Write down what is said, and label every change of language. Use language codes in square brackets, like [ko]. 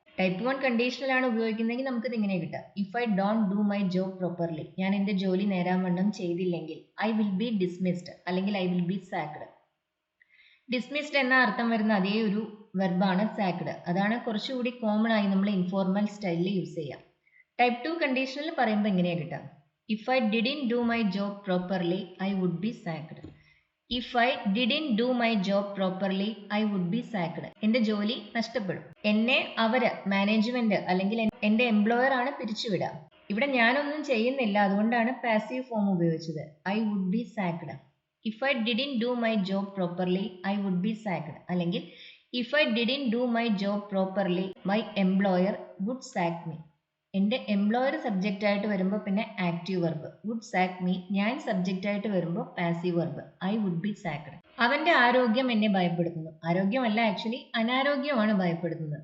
[ml] Type 1 conditional ആണ് ഉപയോഗിക്കുന്നതെങ്കിൽ നമുക്കിത് ഇങ്ങനെ കിട്ടാം. [en] if I don't do my job properly, [ml] ഞാൻ എൻ്റെ ജോലി നേരാവണ്ണം ചെയ്തില്ലെങ്കിൽ [en] I will be dismissed, [ml] അല്ലെങ്കിൽ [en] I will be sacked. [ml] ഡിസ്മിസ്ഡ് എന്ന അർത്ഥം വരുന്ന അതേ ഒരു വെർബാണ് സാക്ഡ്. അതാണ് കുറച്ചുകൂടി കോമൺ ആയി നമ്മൾ ഇൻഫോർമൽ സ്റ്റൈലിൽ യൂസ് ചെയ്യാം. ടൈപ്പ് 2 കണ്ടീഷണൽ പറയുമ്പോൾ ഇങ്ങനെയാണ് കിട്ടാം. [en] If I didn't do my job properly, I would be sacked. If I didn't do my job properly, I would be sacked. [ml] എൻ്റെ ജോലി നഷ്ടപ്പെടും. എന്നെ അവര്, മാനേജ്മെന്റ് അല്ലെങ്കിൽ എൻ്റെ എംപ്ലോയർ ആണ് പിരിച്ചുവിടുക. ഇവിടെ ഞാനൊന്നും ചെയ്യുന്നില്ല, അതുകൊണ്ടാണ് പാസീവ് ഫോം ഉപയോഗിച്ചത്. [en] I would be sacked. If I didn't do my job properly, I would be sacked. [ml] അല്ലെങ്കിൽ [en] If I didn't do my job properly my employer would sack me. [ml] എൻ്റെ എംപ്ലോയർ സബ്ജക്റ്റ് ആയിട്ട് വരുമ്പോൾ പിന്നെ active verb. [en] Would sack me. [ml] ഞാൻ subject ആയിട്ട് വരുമ്പോൾ passive verb. [en] I would be sacked. [ml] അവന്റെ ആരോഗ്യം എന്നെ ഭയപ്പെടുത്തുന്നു. ആരോഗ്യമല്ല, ആക്ച്വലി അനാരോഗ്യമാണ് ഭയപ്പെടുത്തുന്നത്.